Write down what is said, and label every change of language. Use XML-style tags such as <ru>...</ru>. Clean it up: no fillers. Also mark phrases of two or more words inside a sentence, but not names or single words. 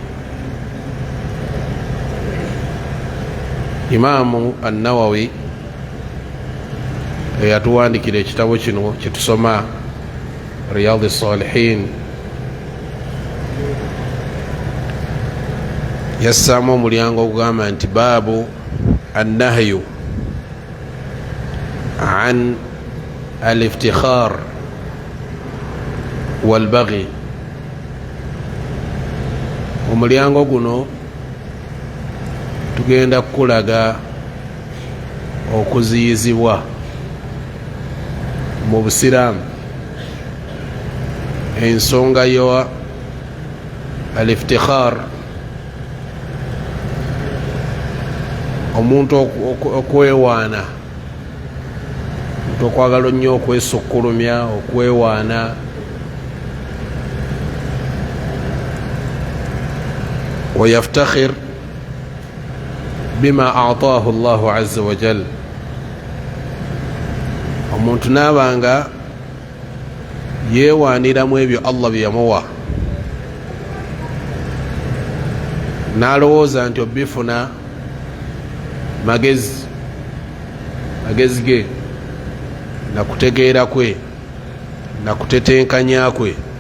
<lg>Imaamu An-Nawawi eyatuwandikira ekitabo kino kyetusoma Riyadh as-Salihin yassaamu omulyango ogugamba nti</lg> <ar>باب النهي عن الافتخار والبغي.</ar> <lg>omulyango guno tugenda kukulaga okuziyizibwa mu busiraamu ensonga yo al-iftikhar, omuntu okwewaana, omuntu okwagala nnyo okwesukkulumya, okwewaana.</lg> <ar>ويفتخر بما آتاه الله عز وجل.</ar> <lg>omuntu naabanga yeewaaniramu ebyo Allah bye yamuwa, n'alowooza nti obifuna magezi ge, nakutegeera kwe, nakutetenkanya kwe.</lg>